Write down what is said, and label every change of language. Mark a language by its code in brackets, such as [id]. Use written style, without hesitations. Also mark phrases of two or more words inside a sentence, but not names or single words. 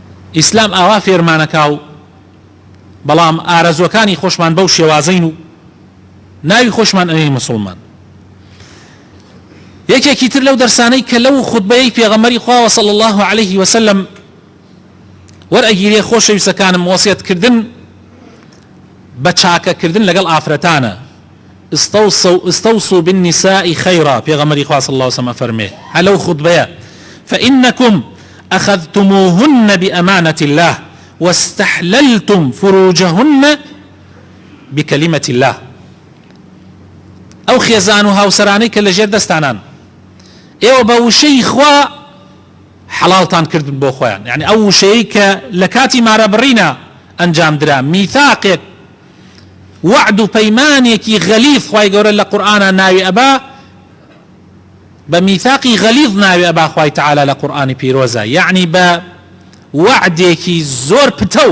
[ckb] ئیسلام ئاوا فێرمانەکاو بەڵام ئارەزوەکانی خۆشمان بەو شێوازەین و ناوی خۆشمان ئەوەی مسلمان. یەکێکی تر لەو دەرسانەی کە لەو خوتبەی پێغەمبەری خوا [ar] صلی الله عليه وسلم [ckb] وەرئەگیرێ خۆشەویستەکانم وەسیەتکردن بە چاکەکردن لەگەڵ ئافرەتانە. [ar] استوصوا بالنساء خيرا [ckb] پێغەمبەری خوا [ar] صلی الله عليه وسلم [ckb] فەرمێ هەلەو خوتبەیە [ar] فإنكم أخذتموهن بأمانة الله واستحللتم فروجهن بكلمة الله. [ckb] ئەو خێزان و هاوسەرانەی کە لەژێر دەستانان ئێوە بە وشەی خوا حەڵاڵتان کردن بۆ خۆیان، یعنی ئەو وشەیەی کە لە کاتی مارەبڕینە ئەنجام درا، میثاقێک وعد و پەیمانێکی غەلیظ خوای گەورە لە قورئانە ناوی ئەبا، بە میثاقی غەلیظ ناوی ئەبا خوای تەعالە لە قورئانی پیرۆزە، یعنی بە وعدێکی زۆر پتە.